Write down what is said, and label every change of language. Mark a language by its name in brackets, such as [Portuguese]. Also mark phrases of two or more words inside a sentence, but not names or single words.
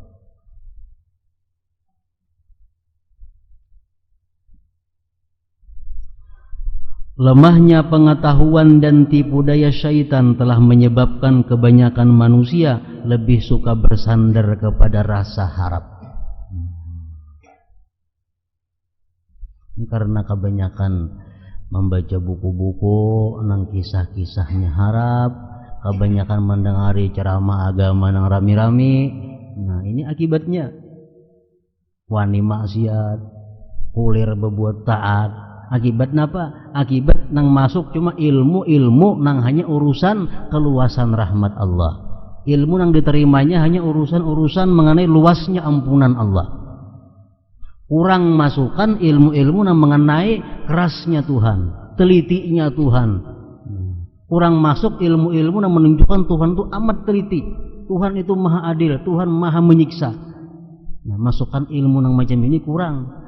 [Indonesian] Lemahnya pengetahuan dan tipu daya syaitan telah menyebabkan kebanyakan manusia lebih suka bersandar kepada rasa harap. Ini karena kebanyakan membaca buku-buku nang kisah-kisahnya harap, kebanyakan mendengari ceramah agama nang rami-rami. Nah, ini akibatnya wani maksiat, kulir berbuat taat. Akibat apa? Akibat nang masuk cuma ilmu nang hanya urusan keluasan rahmat Allah. Ilmu nang diterimanya hanya urusan-urusan mengenai luasnya ampunan Allah. Kurang masukkan ilmu-ilmu nang mengenai kerasnya Tuhan, telitinya Tuhan. Kurang masuk ilmu-ilmu nang menunjukkan Tuhan itu amat teliti. Tuhan itu maha adil, Tuhan maha menyiksa. Nah, masukkan ilmu nang macam ini kurang.